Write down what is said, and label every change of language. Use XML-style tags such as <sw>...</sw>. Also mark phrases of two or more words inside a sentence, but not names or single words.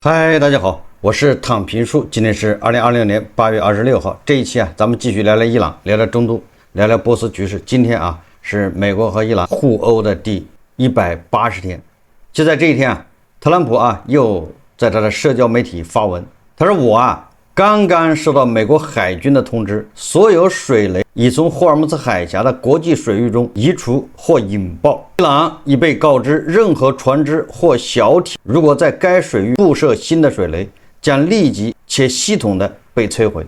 <zh>嗨，大家好，我是躺平叔，今天是2020年8月26号。这一期咱们继續聊聊伊朗，聊聊中東，聊聊波斯局勢。今天是美國和伊朗互毆的第180天。就在這一天特朗普又在他的社交媒體發文，他說我剛剛收到美國海軍的通知，所有水雷已從霍爾木茲海峽的國際水域中移除或引爆。伊朗已被告知，任何船只或小艇如果在該水域布設新的水雷，將立即且系統的被摧毀。</zh>